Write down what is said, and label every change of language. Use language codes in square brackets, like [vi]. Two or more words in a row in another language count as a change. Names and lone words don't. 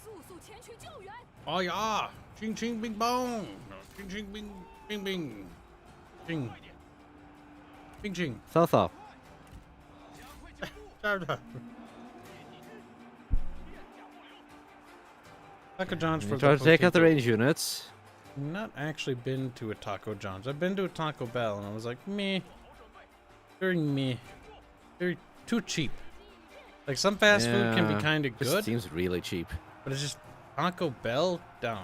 [en] Oh yeah! Ching ching bing bong! Ching ching bing bing bing! Ching! Bing ching! [zh] 扫扫。 [en] Taco John's for Try the to take out the potato. range units. Not actually been to a Taco John's. I've been to a Taco Bell and I was like, meh. Very meh. Very too cheap. Like some fast food can be kind of This good, seems really cheap. but it's just Taco Bell down.